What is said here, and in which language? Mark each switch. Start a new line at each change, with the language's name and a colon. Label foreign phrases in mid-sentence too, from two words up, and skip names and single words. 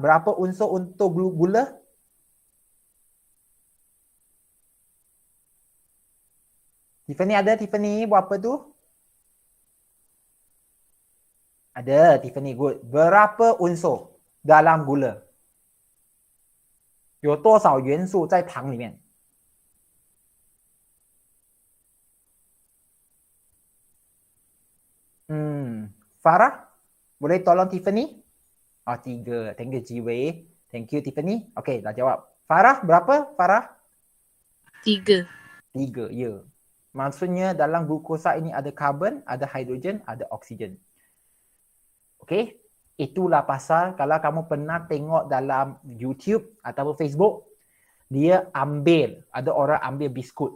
Malay: Berapa unsur untuk gula? Tiffany ada? Tiffany buat apa tu? Ada, Tiffany, good. Berapa unsur dalam gula?
Chinese: 有多少元素在糖里面？
Malay: Farah, boleh tolong Tiffany?
English: 3. Thank you Jiwei. Thank you Tiffany.
Malay: Okey, dah jawab. Farah, berapa Farah? 3. 3, ya. Maksudnya dalam glukosa ini ada karbon, ada hidrogen, ada oksigen. Okey? Itulah pasal kalau kamu pernah tengok dalam YouTube ataupun Facebook, dia ada orang ambil biskut.